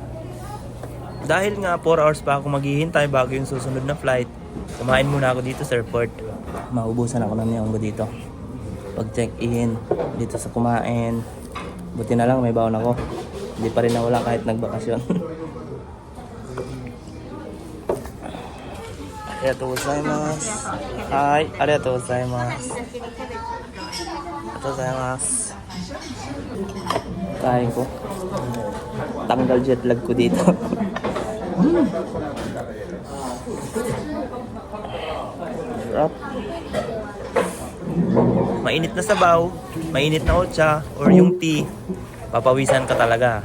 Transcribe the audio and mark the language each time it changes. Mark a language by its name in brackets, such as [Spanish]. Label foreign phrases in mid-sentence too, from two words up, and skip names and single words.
[Filipino] Dahil nga 4 hours pa ako maghihintay bago yung susunod na flight, kumain muna ako dito sa airport. Maubusan ako ng niyonggo dito. Pag check-in, dito sa kumain. Buti na lang may baon ako. Hindi pa rin nawala kahit nagbakasyon. [Japanese] ありがとうございます. Hi, ありがとうございます。ありがとうございます. [Filipino] Kain ko. Tanggal jet lag ko dito. Sarap. Mainit na sabaw, mainit na otsa, or yung tea, papawisan ka talaga.